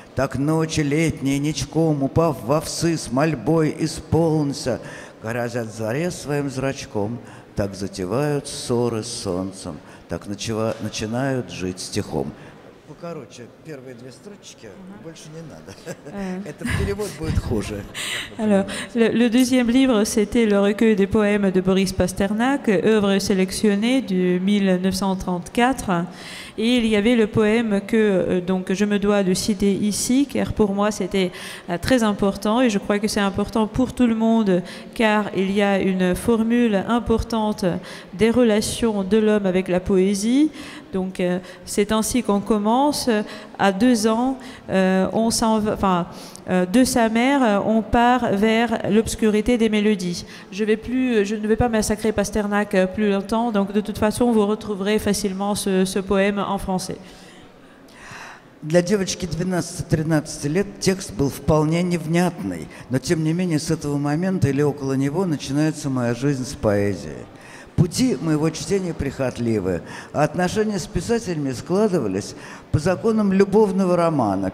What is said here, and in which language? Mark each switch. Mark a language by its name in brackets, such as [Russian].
[Russian] Так ночи летние, ничком, упав во овсы, с мольбой исполнится, грозят заре своим зрачком, так затевают ссоры с солнцем, так начинают жить стихом. Короче, первые 2 строчки, больше не надо. Этот перевод будет хуже. [French] Alors, le deuxième livre, c'était le recueil des poèmes de Boris Pasternak, œuvre sélectionnée de 1934. Et il y avait le poème que donc, je me dois de citer ici, car pour moi c'était très important et je crois que c'est important pour tout le monde, car il y a une formule importante des relations de l'homme avec la poésie. Donc c'est ainsi qu'on commence. À 2 ans, on s'en va, de sa mère, on part vers l'obscurité des mélodies. Je ne vais pas massacrer Pasternak plus longtemps, donc de toute façon, vous retrouverez facilement ce poème en français. [Russian] Для девочки 12-13 лет текст был вполне невнятный, но тем не менее с этого момента или около него начинается моя жизнь с поэзией. Пути моего чтения прихотливы, а отношения с писателями складывались по законам любовного романа.